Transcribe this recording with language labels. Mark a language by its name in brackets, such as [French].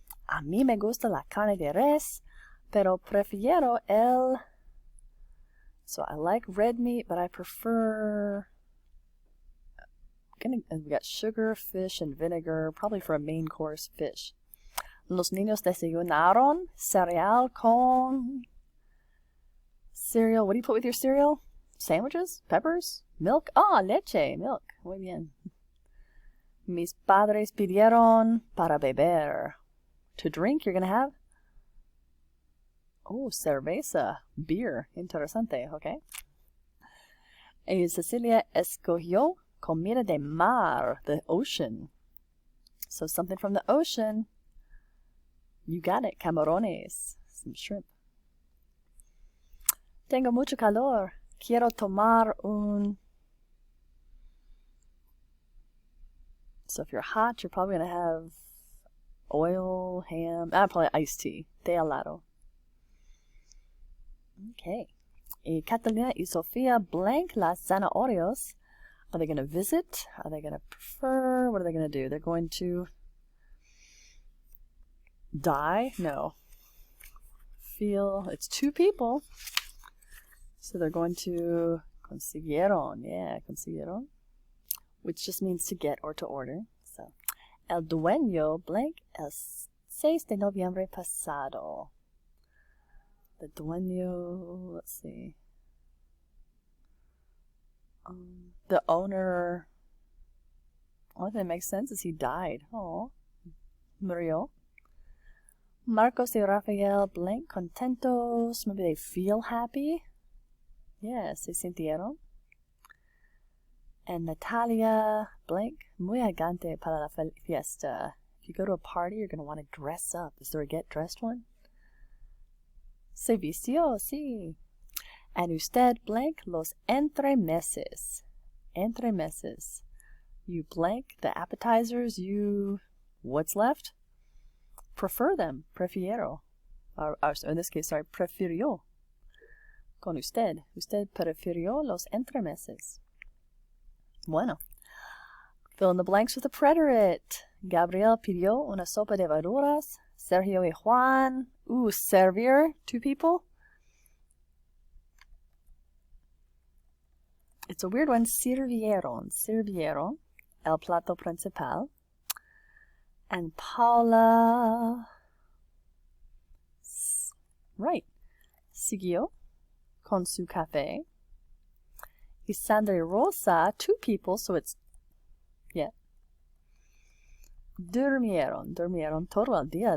[Spanish] A mí me gusta la carne de res, pero prefiero el... [English] So I like red meat, but I prefer... We got sugar, fish, and vinegar, probably for a main course, fish. [Spanish] Los niños desayunaron cereal con... [English] Cereal, what do you put with your cereal? Sandwiches? Peppers? Milk? Ah, leche, milk. [Spanish] Muy bien. Mis padres pidieron para beber. [English] To drink, you're going to have? Oh, cerveza, beer. [Spanish] Interesante, okay. Y Cecilia escogió comida de mar, [English] the ocean. So something from the ocean. You got it, camarones, some shrimp. [Spanish] Tengo mucho calor. Quiero tomar un... [English] So if you're hot, you're probably going to have oil, ham, probably iced tea, [Spanish] té helado. [English] Okay. [Spanish] Y Catalina y Sofía blank las zanahorias. [English] Are they going to visit? Are they going to prefer? What are they going to do? They're going to die? No. Feel, it's two people. So they're going to consiguieron. Yeah, consiguieron. Which just means to get or to order. [Spanish] So, el dueño blank el 6 de noviembre pasado. [English] The dueño, let's see. The owner, only thing that makes sense is he died. [Spanish] Oh, murió. Marcos y Rafael blank contentos. [English] Maybe they feel happy. Yeah, [Spanish] se sintieron. And Natalia blank muy elegante para la fiesta. [English] If you go to a party, you're going to want to dress up. Is there a get dressed one? [Spanish] Se vistió, sí. And usted blank los entremeses. [English] Entremeses. You blank the appetizers. You, what's left? Prefer them. Prefiero. Or in this case, sorry, prefirió. Con usted. [Spanish] Usted prefirió los entremeses. Bueno. [English] Fill in the blanks with a preterite. [Spanish] Gabriel pidió una sopa de verduras. Sergio y Juan. Servir. [English] Two people. It's a weird one. [Spanish] Sirvieron. Sirvieron. El plato principal. [English] And Paula. [Spanish] Right. Siguió con su café. [English] Y Sandra y Rosa, two people, so it's, yeah. [Spanish] Durmieron, durmieron todo el día.